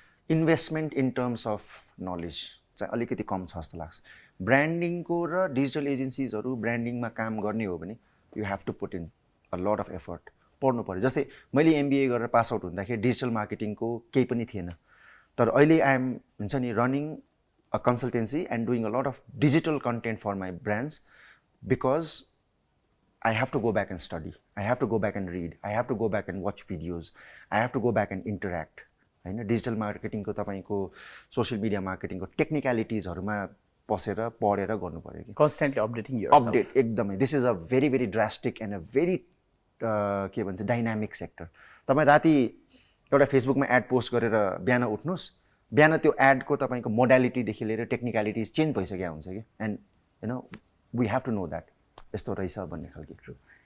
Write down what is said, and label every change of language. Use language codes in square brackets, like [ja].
[en] investment in terms of knowledge [ne] चाहिँ अलिकति कम छ जस्तो लाग्छ ब्रान्डिङको र डिजिटल एजेन्सिजहरू ब्रान्डिङमा काम गर्ने हो भने [en] you have to put in a lot of effort [ne] पढ्नु पऱ्यो जस्तै मैले एमबिए गरेर पास आउट हुँदाखेरि डिजिटल मार्केटिङको केही पनि थिएन तर अहिले [en] I am हुन्छ नि running a consultancy and doing a lot of digital content for my brands because I have to go back and study. I have to go back and read. I have to go back and watch videos. I have to go back and interact. [ne] होइन digital मार्केटिङको तपाईँको social media मार्केटिङको टेक्निकलिटिजहरूमा पसेर पढेर गर्नु पऱ्यो कि [en] constantly updating yourself [ne] update एकदमै [en] this is a very very drastic and a very के भन्छ dynamic sector [ne] तपाईँ राति एउटा फेसबुकमा एड पोस्ट गरेर बिहान उठ्नुहोस् बिहान त्यो एडको तपाईँको मोडालिटीदेखि लिएर टेक्निकलिटिज चेन्ज भइसकेको हुन्छ कि [en] and you know we have to know that [ne] यस्तो रहेछ भन्ने खालको ट्रु